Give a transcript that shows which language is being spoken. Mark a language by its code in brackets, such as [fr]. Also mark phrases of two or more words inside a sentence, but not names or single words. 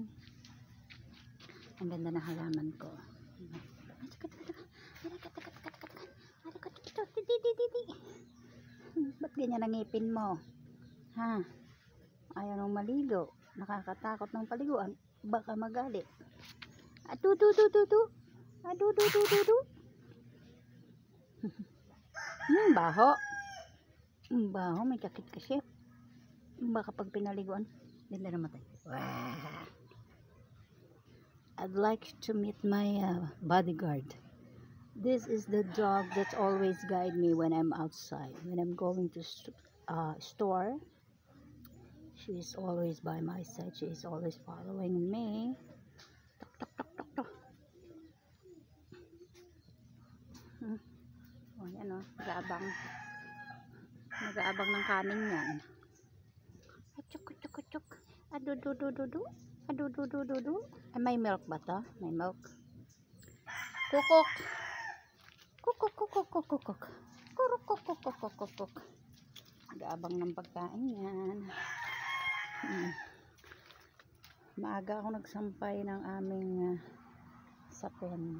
[tl] Ang ganda ng halaman ko. Ba't ganyan ang ngipin mo? Ha? Ayaw nang maligo. Nakakatakot ng paliguan. Baka magalit. Adu-du-du-du-du. Adu-du-du-du-du. Baho. Baho, may kakit kasi. Baka pag pinaliguan, hindi na namatay. Wow. [en] I'd like to meet my bodyguard. This is the dog that always guide me when I'm outside. When I'm going to store, she is always by my side. She is always following me. Tok, tok, tok, tok, tok. Oh, [tl] yan o. Nag-aabang. Nag-aabang ng kanin yan. Chuk-chuk-chuk. Adu-du-du-du-du. Adu-du-du-du-du. May milk ba to? May milk. Kukuk. Kukuk-kukuk-kukuk. Kuruk-kukuk-kukuk-kukuk. Nag-aabang ng pagkain yan. Maaga ako nagsampay ng aming sapin.